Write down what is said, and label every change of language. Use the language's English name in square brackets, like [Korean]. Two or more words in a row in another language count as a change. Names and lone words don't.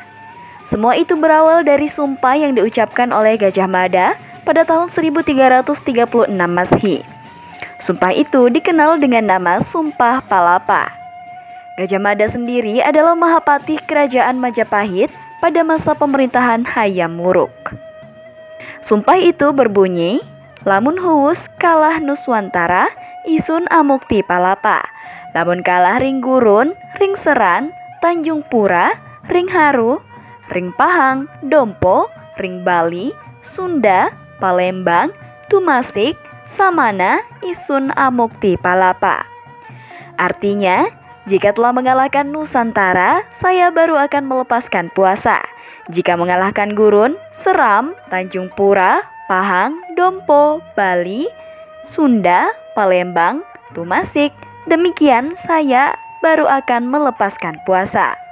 [Indonesian] Semua itu berawal dari sumpah yang diucapkan oleh Gajah Mada pada tahun 1336 Masehi. Sumpah itu dikenal dengan nama Sumpah Palapa. Gajah Mada sendiri adalah Mahapatih Kerajaan Majapahit pada masa pemerintahan Hayam Wuruk. Sumpah itu berbunyi, [Kawi] lamun huwus kalah Nuswantara, isun amukti palapa. Lamun kalah ring Gurun, ring Seran, Tanjung Pura, ring Haru, ring Pahang, Dompo, ring Bali, Sunda, Palembang, Tumasik, Samana, isun amukti palapa. [Indonesian] Artinya, jika telah mengalahkan Nusantara, saya baru akan melepaskan puasa. Jika mengalahkan Gurun, Seram, Tanjung Pura, Pahang, Dompo, Bali, Sunda, Palembang, Tumasik, demikian saya baru akan melepaskan puasa.